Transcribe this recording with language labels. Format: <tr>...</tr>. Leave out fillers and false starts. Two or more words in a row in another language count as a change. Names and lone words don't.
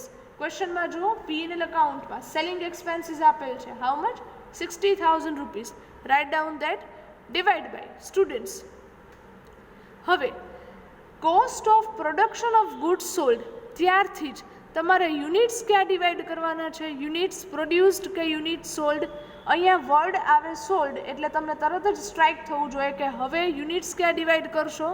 <gu>Question માં જો</gu> <en>P&L account</en> <gu>માં</gu> <en>selling expenses</en> <gu>આપેલ છે.</gu> <en>How much? 60,000 rupees. Write down that, divide by students.</en> <gu>હવે</gu> <en>cost of production of goods sold,</en> <gu>ત્યારથી જ તમારે યુનિટ્સ ક્યાં ડિવાઈડ કરવાના છે?</gu> <en>units produced કે unit sold?</en> <gu>અહીંયા વર્ડ આવે સોલ્ડ એટલે તમને તરત જ સ્ટ્રાઇક થવું જોઈએ કે હવે યુનિટ્સ ક્યાં ડિવાઈડ કરશો?</gu>